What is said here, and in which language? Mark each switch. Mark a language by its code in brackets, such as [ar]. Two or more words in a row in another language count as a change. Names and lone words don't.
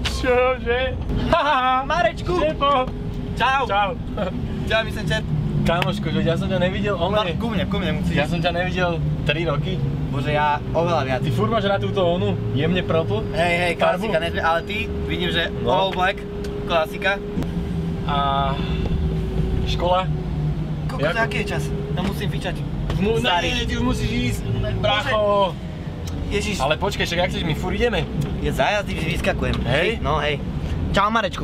[sk] Čože? Haha! Marečku! Štefo! Čau! Čau! Čau, my som čet. Kamoško, že ja som ťa nevidel, Ku mne musíš. Ja som ťa nevidel 3 roky. Bože, ja oveľa viac. Ty furt máš na túto onu, jemne propu. Hej, Farbu? klasika, ale ty, vidím, že No. [en] all black, [sk] klasika. A... škola? Koľko, aký je čas? Tam musím fičať. Ne, ty už musíš ísť, bracho. Ježiš. Ale počkaj, však ak chceš, my furt ideme. Je za jazdy, vyskakujem. Hej. No hej. Čau Marečku.